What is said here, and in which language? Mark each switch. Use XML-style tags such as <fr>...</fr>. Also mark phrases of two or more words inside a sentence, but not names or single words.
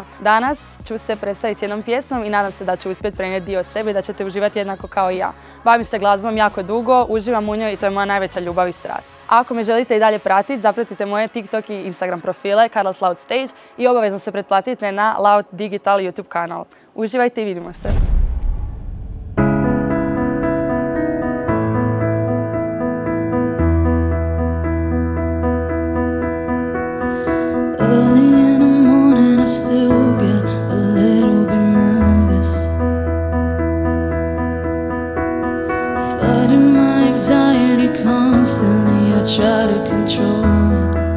<hr>Danas ću se predstaviti jednom pjesmom i nadam se da ću uspjeti prenijeti dio sebe i da ćete uživati jednako kao i ja. Bavim se glazbom jako dugo, uživam u njoj i to je moja najveća ljubav i strast. A ako me želite i dalje pratiti, zapratite moje TikTok i Instagram profile Karla's Loud Stage i obavezno se pretplatite na Loud Digital YouTube kanal. Uživajte i vidimo se!</hr> <en>Early in the morning I still get a little bit nervous, fighting my anxiety constantly, I try to control it.</en>